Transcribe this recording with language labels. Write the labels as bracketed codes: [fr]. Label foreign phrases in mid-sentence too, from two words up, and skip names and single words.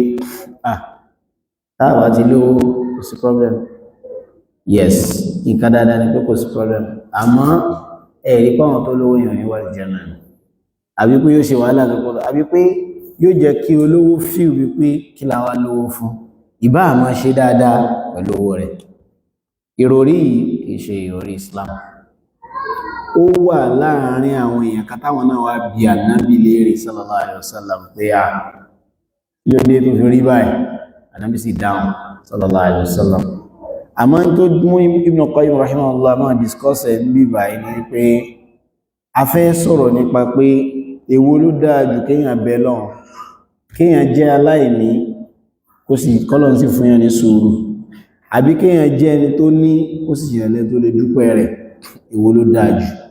[yo] táàbà ti lówó kò sí problem yes nǹkan dáadáa ni pé kò sí problem àmọ́ ẹ̀rí pàwọn tó lówó yàn ní wà Jánnà àbí pé yóò ṣe wàhálà lọ́pọ̀lọ́ àbí pé yóò jẹ́ kí olówó fíl wípé kí la wá lówó fún ìbá àmọ́ ṣe dáadáa pẹ̀lú owó rẹ̀. Ìròrí kìí ṣe ìròrí Islam. Ó wà láàárín àwọn èèyàn kan táwọn náà wá bí ànábì léèrè [ar] صلى الله عليه وسلم [yo] pé yóò dé tó fi rí báyìí ànábì sì dáhùn [ar] صلى الله عليه وسلم. [yo] Àmọ́ tó mú Ibn Qayyim rahimahullah máa discuss ẹ̀ bí báyìí ni pé a fẹ́ sọ̀rọ̀ nípa pé èwo ló dáa jù kéèyàn bẹ lọ́hùn kéèyàn jẹ́ aláìní kó sì kọ́lọ̀n sí fún yàn ní sùúrù àbí kéèyàn jẹ́ ẹni tó ní ó sì yẹ̀lẹ́ tó lè dúpẹ́ rẹ̀ èwo ló dáa jù.